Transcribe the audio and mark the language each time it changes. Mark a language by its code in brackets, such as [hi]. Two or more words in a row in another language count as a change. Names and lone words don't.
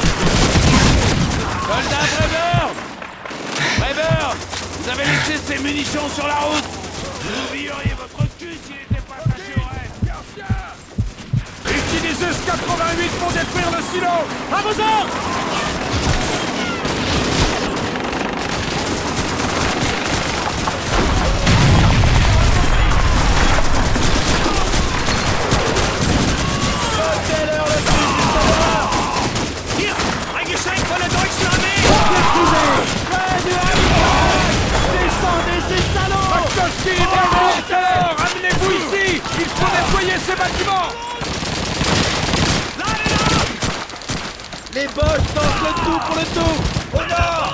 [fr] Soldat Brayburn! Brayburn! Vous avez laissé ces munitions sur la route! Vous oublieriez votre cul s'il n'était pas attaché au reste! Utilisez ce 88 pour détruire le silo! À vos ordres! [de] Hier! Eingeschenkt von der deutschen Armee! [fr] Descendez ces salauds! McCloskey, Brayburn, Taylor, amenez-vous ici! Il faut nettoyer ces bâtiments! Les Boches tentent le tout pour le tout. Au nord!